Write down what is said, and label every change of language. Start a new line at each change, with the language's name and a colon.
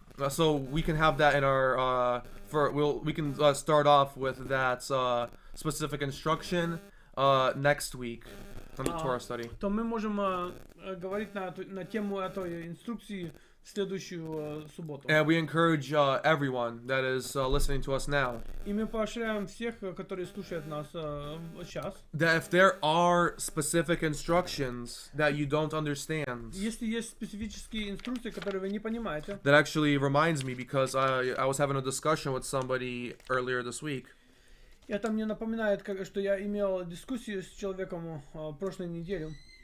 English: So we can have that in our we can start off with that specific instruction next week on the Torah study.
Russian: То мы можем говорить на тему этой инструкции в следующую субботу.
English: And we encourage everyone that is listening to us now
Russian: И мы поощряем всех, которые слушают нас сейчас.
English: that if there are specific instructions that you don't understand,
Russian: Если есть специфические инструкции, которые вы не понимаете,
English: that actually reminds me because I was having a discussion with somebody earlier this week.
Russian: это мне напоминает, что я имел дискуссию с человеком прошлой неделе.